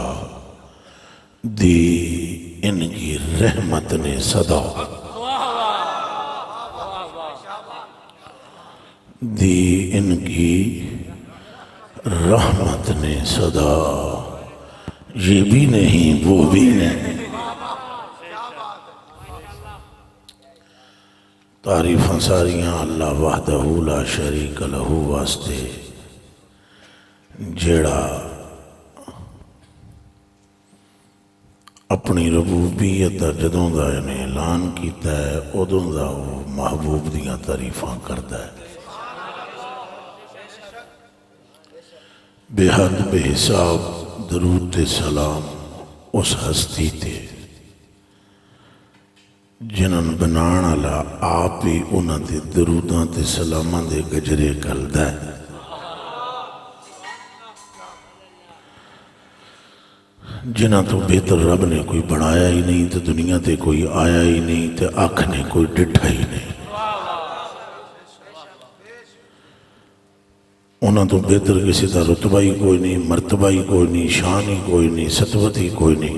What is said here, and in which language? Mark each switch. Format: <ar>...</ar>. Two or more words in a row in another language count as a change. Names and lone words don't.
<ur>دی ان کی رحمت نے صدا، دی ان کی رحمت نے صدا، یہ بھی نہیں وہ بھی نہیں۔</ur> <pa>تعریفاں ساریاں اللہ</pa> <ar>وحدہ لا شریک لہ</ar> <pa>واسطے، جیڑا اپنی ربوبیت دا جدوں دا انہیں اعلان کیتا ہے، ادوں دا وہ محبوب دیاں تعریفاں کردا ہے۔ بے حد بے حساب درود سلام اس ہستی تے جنہاں بنان والا آپ ہی انہاں دے دروداں تے سلاماں دے گجرے کلدا ہے۔ جنہاں تو بہتر رب نے کوئی بنایا ہی نہیں، تے دنیا تے کوئی آیا ہی نہیں، تے آنکھ نے کوئی ڈٹھا ہی نہیں۔ انہاں تو بہتر کسی دا رتبہ ہی کوئی نہیں، مرتبہ ہی کوئی نہیں، شان ہی کوئی نہیں، سطوت ہی کوئی نہیں۔</pa>